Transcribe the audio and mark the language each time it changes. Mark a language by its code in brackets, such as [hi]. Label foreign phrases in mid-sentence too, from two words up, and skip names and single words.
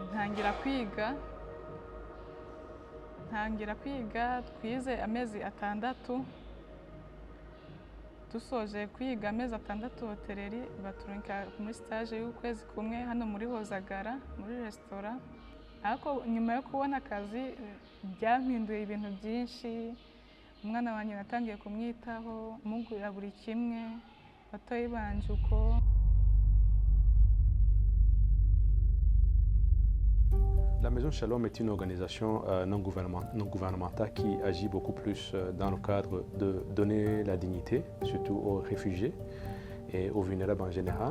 [rn] ntangira kwiga twize amezi 6 dusoje kwiga amezi 6 hoteleri baturunka muri stage y'ukwezi kumwe hano muri Hozagara muri restaurant. Ariko nyuma yo kubona akazi byampinduye ibintu byinshi. Umwana wanjye natangiye kumwitaho mugurira buri kimwe batoyi banje uko. [fr] La Maison Shalom est une organisation non gouvernementale qui agit beaucoup plus dans le cadre de donner la dignité, surtout aux réfugiés et aux vulnérables en général.